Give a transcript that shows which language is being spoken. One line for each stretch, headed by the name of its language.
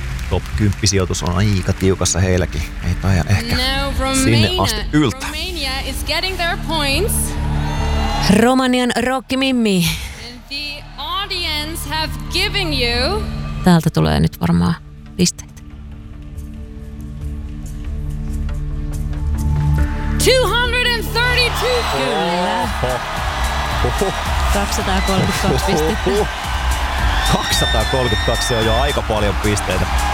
Finnish: Top 10 sijoitus on aika tiukassa heilläkin. Ei taida ehkä sinne asti yltä.
English: Romania is getting their points.
Finnish: Romanian rockimimmi.
English: The audience have given you.
Finnish: Täältä tulee nyt varmaan pisteet. 232. Kyllä. 232 pisteitä. 232 on jo aika paljon pisteitä.